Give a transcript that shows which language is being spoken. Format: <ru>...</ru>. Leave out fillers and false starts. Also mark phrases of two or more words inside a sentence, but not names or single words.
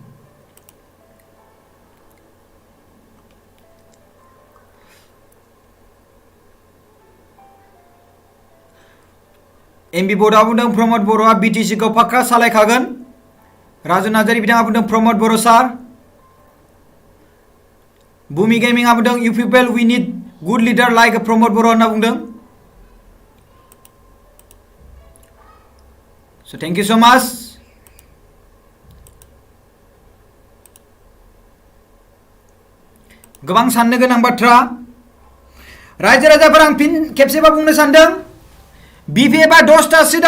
<brx>एमबि बर'आ बुंदों प्रमद बर'आ BTC खौ फाक्का सालायखागोन राजु नार्जारी बिथाङा बुंदों प्रमद बर' सार भूमि गेमिंआ बुंदों</brx> <en>you people we need good leader like</en> <brx>प्रमद बर' होनना बुंदों स'</brx> <en>thank you so much</en> <brx>गोबां साननो गोनां बाथ्रा रायजो राजाफोर आं फिन खेबसेबा बुंनो सानदों BPF आ 10टा सिट</brx>